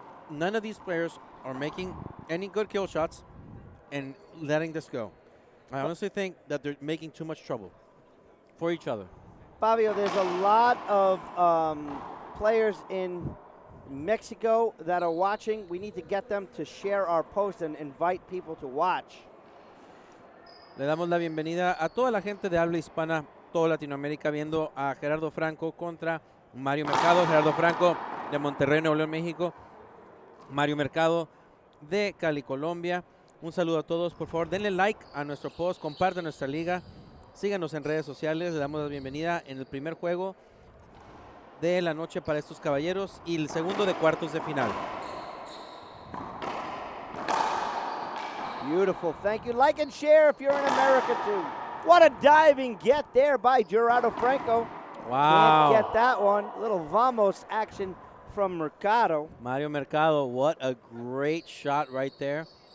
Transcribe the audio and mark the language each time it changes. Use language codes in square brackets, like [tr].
[en] None of these players are making any good kill shots and letting this go. I honestly think that they're making too much trouble for each other. Fabio, there's a lot of players in Mexico that are watching. We need to get them to share our post and invite people to watch. [es] Le damos la bienvenida a toda la gente de habla hispana, toda Latinoamérica, viendo a Gerardo Franco contra Mario Mercado. Gerardo Franco de Monterrey, Nuevo León, México. Mario Mercado de Cali, Colombia. Un saludo a todos. Por favor, denle like a nuestro post, compartan nuestra liga, síganos en redes sociales. Le damos la bienvenida en el primer juego de la noche para estos caballeros y el segundo de cuartos de final. [en] Beautiful. Thank you. Like and share if you're in America too. What a diving get there by Gerardo Franco. Wow. Can't get that one. Little vamos action from Mercado. Mario Mercado, what a great shot right there.